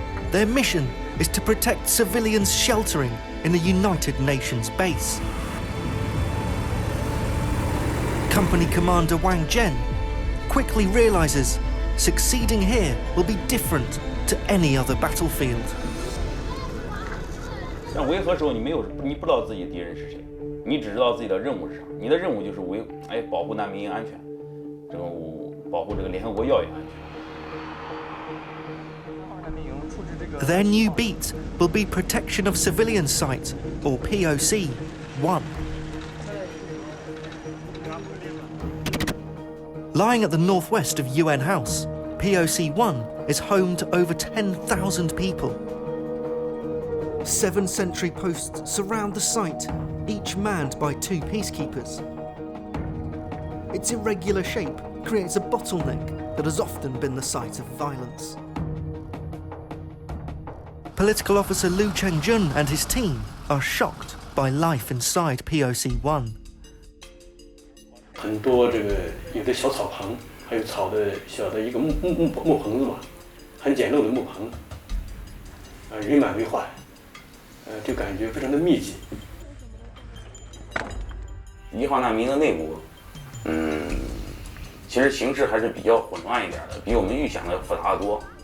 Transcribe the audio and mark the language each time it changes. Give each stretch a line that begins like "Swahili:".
English: Their mission is to protect civilians sheltering in a United Nations base. Company Commander Wang Zhen quickly realizes succeeding here will be different to any other battlefield.
Chinese: 像维和时候，你不知道自己敌人是谁，你只知道自己的任务是啥。你的任务就是保护难民安全，保护这个联合国要员安全。
English: Their new beat will be Protection of Civilian Site, or POC 1. Lying at the northwest of UN House, POC 1 is home to over 10,000 people. 7 sentry posts surround the site, each manned by 2 peacekeepers. Its irregular shape creates a bottleneck that has often been the site of violence. Political officer Liu Chengjun and his team are shocked by life inside POC 1.
Chinese: 很多有的小草棚，还有草的小的一个木棚子嘛，很简陋的木棚，人满为患，就感觉非常的密集。伊化难民的内部，其实形势还是比较混乱一点的，比我们预想的复杂得多。